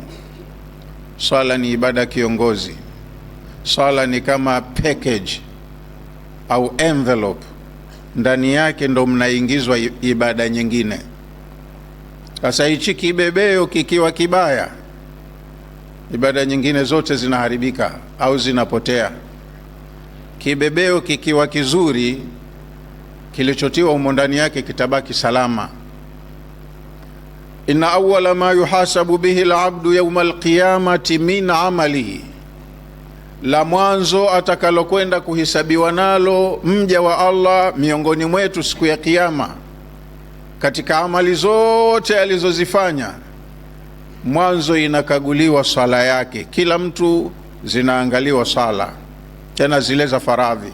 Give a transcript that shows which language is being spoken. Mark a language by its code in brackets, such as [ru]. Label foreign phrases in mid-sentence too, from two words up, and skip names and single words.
[sw] Swala ni ibada kiongozi. Swala ni kama package au envelope, ndani yake ndo mnaingizwa ibada nyingine. Sasa hichi kibebeo kikiwa kibaya, ibada nyingine zote zinaharibika au zinapotea. Kibebeo kikiwa kizuri, kilichotiwa humo ndani yake kitabaki salama. [ar] إن أول ما يحاسب به العبد يوم القيامة من عمله, [sw] la mwanzo atakalokwenda kuhisabiwa nalo mja wa Allah miongoni mwetu siku ya Kiyama, katika amali zote alizozifanya, mwanzo inakaguliwa swala yake. Kila mtu zinaangaliwa swala, tena zile za faradhi.